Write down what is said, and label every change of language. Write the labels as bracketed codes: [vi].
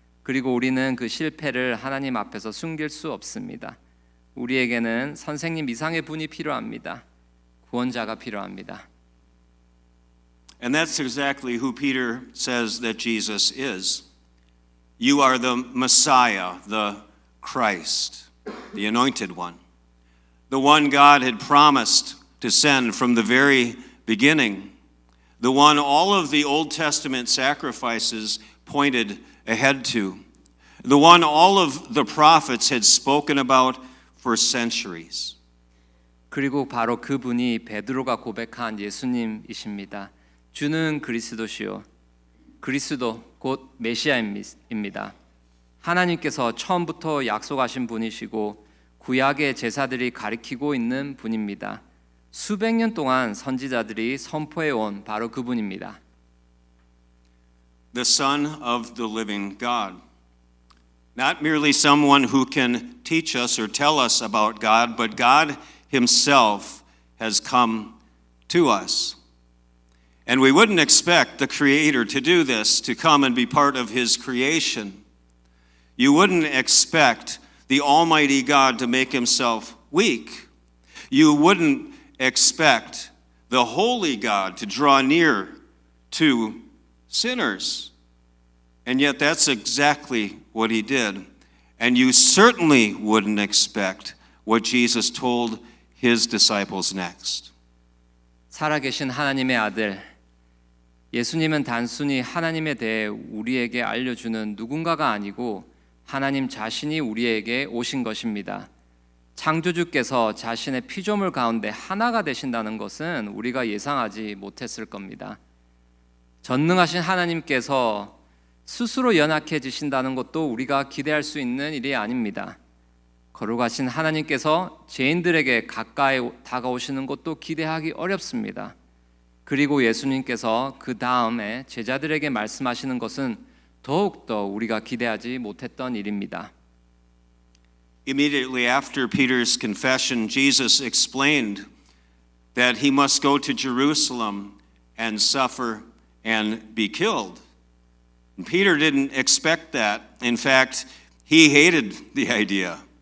[ko] 그리고 우리는 그 실패를 하나님 앞에서 숨길 수 없습니다. 우리에게는 선생님 이상의 분이 필요합니다. 구원자가 필요합니다. [en] And that's exactly who Peter says that Jesus is. You are the Messiah, the Christ, the anointed one, the one God had promised to send from the very beginning, the one all of the Old Testament sacrifices pointed ahead to, the one all of the prophets had spoken about for centuries. [ko] 그리고 바로 그분이 베드로가 고백한 예수님이십니다. 주는 그리스도시요. 그리스도 곧 메시아입니다. 하나님께서 처음부터 약속하신 분이시고 구약의 제사들이 가리키고 있는 분입니다. 수백 년 동안 선지자들이 선포해 온 바로 그분입니다. [en] The Son of the living God. Not merely someone who can teach us or tell us about God, but God himself has come to us. And we wouldn't expect the Creator to do this, to come and be part of his creation. You wouldn't expect the Almighty God to make himself weak. You wouldn't expect the Holy God to draw near to sinners. And yet that's exactly what he did. And you certainly wouldn't expect what Jesus told his disciples next. [ko] 살아계신 하나님의 아들 예수님은 단순히 하나님에 대해 우리에게 알려주는 누군가가 아니고 하나님 자신이 우리에게 오신 것입니다. 창조주께서 자신의 피조물 가운데 하나가 되신다는 것은 우리가 예상하지 못했을 겁니다. 전능하신 하나님께서 스스로 연약해지신다는 것도 우리가 기대할 수 있는 일이 아닙니다. 거룩하신 하나님께서 죄인들에게 가까이 다가오시는 것도 기대하기 어렵습니다. 그리고 예수님께서 그 다음에 제자들에게 말씀하시는 것은 더욱더 우리가 기대하지 못했던 일입니다. [en] Immediately after Peter's confession, Jesus explained that he must go to Jerusalem and suffer and be killed. And Peter didn't expect that. In fact, he hated the idea.